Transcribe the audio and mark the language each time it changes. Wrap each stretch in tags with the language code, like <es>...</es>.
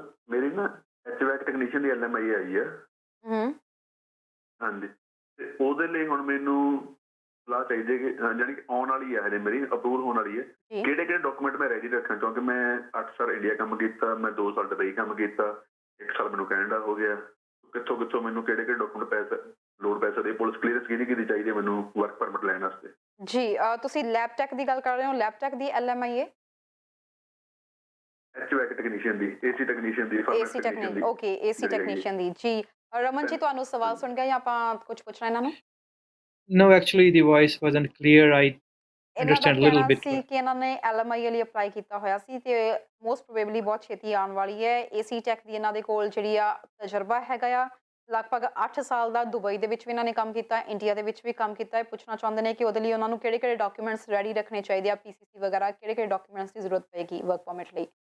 <pa>ਮੇਰੀ ਨਾ ਐਚਵੈਕ ਟੈਕਨੀਸ਼ੀਅਨ ਦੀ ਐਲਐਮਆਈ ਆਈ ਹੈ ਹਾਂਜੀ ਤੇ ਉਹਦੇ ਲਈ ਹੁਣ ਮੈਨੂੰ ਸਲਾਹ ਚਾਹੀਦੀ ਹੈ ਕਿ ਜਾਨੀ ਕਿ ਆਉਣ ਵਾਲੀ ਹੈ ਹਜੇ ਮੇਰੀ ਅਪਰੂਵਲ ਹੋਣ ਵਾਲੀ ਹੈ ਕਿਹੜੇ ਕਿਹੜੇ ਡਾਕੂਮੈਂਟ ਮੈਂ ਰੈਡੀ ਰੱਖਾਂ ਕਿਉਂਕਿ ਮੈਂ 8 ਸਾਲ ਇੰਡੀਆ ਕੰਮ ਕੀਤਾ ਮੈਂ 2 ਸਾਲ ਦੁਬਈ ਕੰਮ ਕੀਤਾ 1 ਸਾਲ ਮੈਨੂੰ ਕੈਨੇਡਾ ਹੋ ਗਿਆ ਕਿੱਥੋਂ ਕਿੱਥੋਂ ਮੈਨੂੰ ਕਿਹੜੇ ਕਿਹੜੇ ਡਾਕੂਮੈਂਟ ਲੋੜ ਪੈ ਸਕਦੇ ਪੁਲਿਸ ਕਲੀਅਰੈਂਸ ਕਿਹਦੀ ਚਾਹੀਦੀ ਹੈ ਮੈਨੂੰ ਵਰਕ ਪਰਮਿਟ ਲੈਣ ਵਾਸਤੇ ਜੀ ਤੁਸੀਂ ਲੈਬਟੈਕ ਦੀ ਗੱਲ ਕਰ ਰਹੇ ਹੋ ਲੈਬਟੈਕ ਦੀ ਐਲਐਮਆਈ ਹੈ ਐਚਵੈਕ ਟੈਕਨੀਸ਼ੀਅਨ ਦੀ ਏਸੀ ਟੈਕਨੀਸ਼ੀਅਨ ਦੀ AC technician okay AC technician ਦੀ ਜੀ ਰਮਨ ਜੀ ਤੁਹਾਨੂੰ ਸਵਾਲ ਸੁਣ ਗਿਆ ਜਾਂ ਆਪਾਂ ਕੁਝ ਪੁੱਛਣਾ ਇਹਨਾਂ ਨੂੰ</pa> <en>No, actually the voice wasn't clear. I understand a little bit.</en> <pa>ਸੀ ਕਿ ਇਹਨਾਂ ਨੇ ਐਲਐਮਆਈ ਲਈ ਅਪਲਾਈ ਕੀਤਾ ਹੋਇਆ ਸੀ ਤੇ ਮੋਸਟ ਪ੍ਰੋਬੇਬਲੀ ਬਹੁਤ ਛੇਤੀ ਆਉਣ ਵਾਲੀ ਹੈ ਏਸੀ ਟੈਕ ਦੀ ਇਹਨਾਂ ਦੇ ਕੋਲ ਜਿਹੜੀ ਆ ਤਜਰਬਾ ਹੈਗਾ ਆ ਲਗਭਗ 8 ਸਾਲ ਦਾ ਦੁਬਈ ਦੇ ਵਿੱਚ ਵੀ ਇਹਨਾਂ ਨੇ ਕੰਮ ਕੀਤਾ ਇੰਡੀਆ ਦੇ ਵਿੱਚ ਵੀ ਕੰਮ ਕੀਤਾ ਹੈ ਪੁੱਛਣਾ ਚਾਹੁੰਦੇ ਨੇ ਕਿ ਉਹਦੇ ਲਈ ਉਹਨਾਂ ਨੂੰ ਕਿਹੜੇ ਕਿਹੜੇ ਡਾਕੂਮੈਂਟਸ ਰੈਡੀ ਰੱਖਣੇ ਚਾਹੀਦੇ ਆ ਪੀਸੀਸੀ ਵਗੈਰਾ ਕਿਹੜੇ ਕਿਹੜੇ ਡਾਕੂਮੈਂਟਸ ਦੀ ਜ਼ਰੂਰਤ ਪਏਗੀ ਵਰਕ ਪਰਮਿਟ ਲਈ</pa>